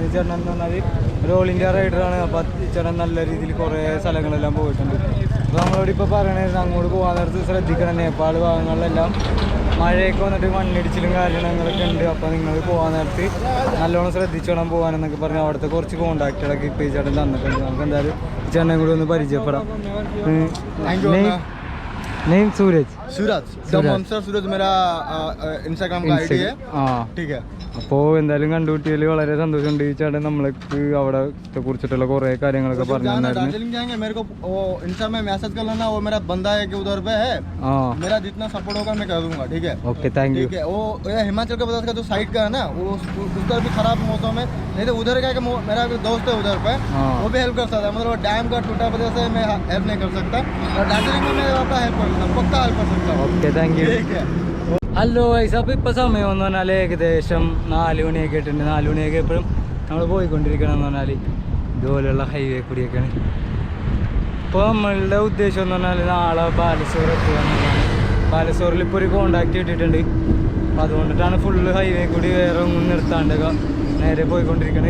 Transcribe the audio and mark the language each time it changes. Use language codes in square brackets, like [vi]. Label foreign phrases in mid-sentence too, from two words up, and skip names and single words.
[ml] ഈ ചേട്ടൻ എന്ന് പറഞ്ഞാൽ ഒരു [en] all India riderആണ്. [ml] അപ്പോൾ ഈ ചേട്ടൻ നല്ല രീതിയിൽ കുറേ സ്ഥലങ്ങളെല്ലാം പോയിട്ടുണ്ട്. അപ്പോൾ നമ്മളോട് ഇപ്പോൾ പറയണത് അങ്ങോട്ട് പോകാൻ നേരത്ത് ശ്രദ്ധിക്കണം. നേപ്പാൾ ഭാഗങ്ങളിലെല്ലാം മഴയൊക്കെ വന്നിട്ട് മണ്ണിടിച്ചിലും കാര്യങ്ങളൊക്കെ ഉണ്ട്. അപ്പോൾ നിങ്ങൾ പോകാൻ നേരത്ത് നല്ലോണം ശ്രദ്ധിച്ചോണം പോകാനെന്നൊക്കെ പറഞ്ഞ് അവിടുത്തെ കുറച്ച് കോൺടാക്റ്റുകളൊക്കെ ഇപ്പോൾ ഈ ചേട്ടൻ തന്നിട്ടുണ്ട്. നമുക്ക് എന്തായാലും ഈ ചേട്ടനെ കൂടി ഒന്ന് പരിചയപ്പെടാം. [hi] नेम सूरज सूरज मेरा इंस्टाग्राम का आईडी है. ठीक है. [ml] അപ്പോൾ എന്തായാലും കണ്ടുപിട്ടിയതിൽ വളരെ സന്തോഷമുണ്ട്. ഈ ചേട്ടൻ നമ്മളേക്ക് അവിടെ കുറിച്ചിട്ടുള്ള കുറേ കാര്യങ്ങളൊക്കെ പറഞ്ഞു [hi] दार्जिलिंग जाएंगे. मेरे को वो इंस्टा में मैसेज कर लेना. वो मेरा बंदा है कि उधर पे है. मेरा जितना सपोर्ट होगा मैं कर दूंगा. ठीक है. [en] OK, thank you. [hi] ठीक है. वो हिमाचल का बता जो साइड का है ना, वो उधर भी खराब मौसम है. नहीं तो उधर का मेरा दोस्त है उधर पे, वो भी हेल्प कर सकता है. मतलब डैम का टूटा वजह से मैं हेल्प नहीं कर सकता. और दार्जिलिंग में मैं आपका हेल्प कर सकता हूँ. पक्का हेल्प कर सकता हूँ. [en] OK, thank you. [hi] ठीक है. [en] hello guys, [ml] അപ്പോൾ ഇപ്പോൾ സമയം എന്ന് പറഞ്ഞാൽ ഏകദേശം 4 മണിയൊക്കെ ആയിട്ടുണ്ട്. 4 മണിയൊക്കെ എപ്പോഴും നമ്മൾ പോയിക്കൊണ്ടിരിക്കണം എന്ന് പറഞ്ഞാൽ ഇതുപോലെയുള്ള ഹൈവേ കൂടിയൊക്കെയാണ്. ഇപ്പോൾ നമ്മളുടെ ഉദ്ദേശം എന്ന് പറഞ്ഞാൽ നാളെ ബാലസോർ എത്തുക എന്നുള്ളതാണ്. ബാലസോറിൽ ഇപ്പോൾ ഒരു കോൺടാക്റ്റ് കിട്ടിയിട്ടുണ്ട്. അപ്പോൾ അതുകൊണ്ടിട്ടാണ് [en] full highway [ml] കൂടി വേറെ ഒന്നും നിർത്താണ്ട് നേരെ പോയിക്കൊണ്ടിരിക്കുന്നത്.